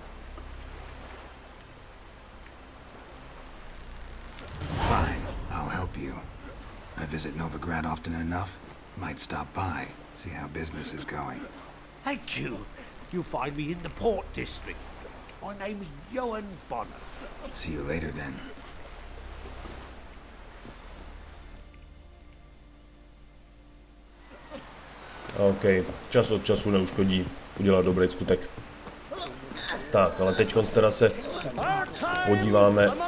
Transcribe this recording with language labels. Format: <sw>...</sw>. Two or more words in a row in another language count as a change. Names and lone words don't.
<en>Fine, I'll help you. I visit Novigrad often enough. Might stop by, see how business is going. Thank you. You'll find me in the Port District. My name's Johan Bonner. See you later then.</en> <cs>OK, čas od času neuškodí udělat dobrý skutek. Tak, ale teď teda se podíváme.</cs>